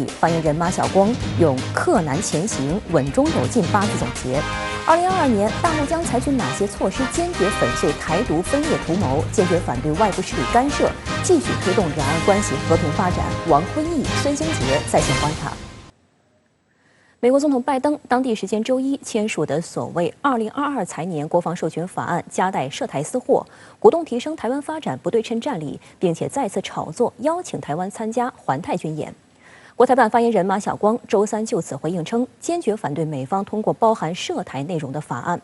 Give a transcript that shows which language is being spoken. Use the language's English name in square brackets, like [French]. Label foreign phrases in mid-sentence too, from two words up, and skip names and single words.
[Chinese] 發言人馬曉光用“克難前行，穩中有進”8字總結。2022年，大陸將採取哪些措施堅決粉碎台獨分裂圖謀，堅決反對外部勢力干涉，繼續推動兩岸關係和平發展？王坤義、孫興傑在線觀察。美国总统拜登当地时间周一签署的所谓2022财年国防授权法案，夹带涉台私货，鼓动提升台湾发展不对称战力，并且再次炒作邀请台湾参加环太军演。国台办发言人马晓光周三就此回应称，坚决反对美方通过包含涉台内容的法案。